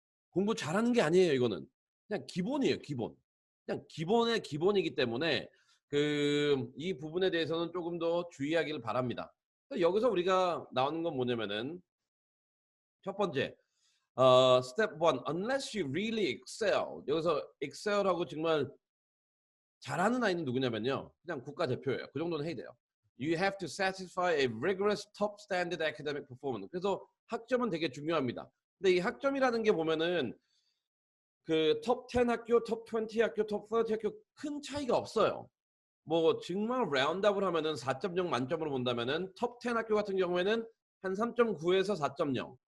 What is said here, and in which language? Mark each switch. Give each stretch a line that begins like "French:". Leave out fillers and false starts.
Korean: 공부 잘하는 게 아니에요, 이거는. 그냥 기본이에요, 기본. 그냥 기본의 기본이기 때문에 이 부분에 대해서는 조금 더 주의하기를 바랍니다. 여기서 우리가 나오는 건 뭐냐면은 첫 번째, step 1,
English: unless you really excel.
Korean: 여기서 excel하고 정말 잘하는 아이는 누구냐면요. 그냥 국가대표예요. 그 정도는 해야 돼요.
English: You have to satisfy a rigorous top standard academic performance.
Korean: 그래서 학점은 되게 중요합니다. 근데 이 학점이라는 게 보면은 톱 10 학교, 톱 20 학교, 톱 30 학교 큰 차이가 없어요. 뭐 정말 라운드업을 하면은 4.0 만점으로 본다면은 톱 10 학교 같은 경우에는 한 3.9에서 4.0.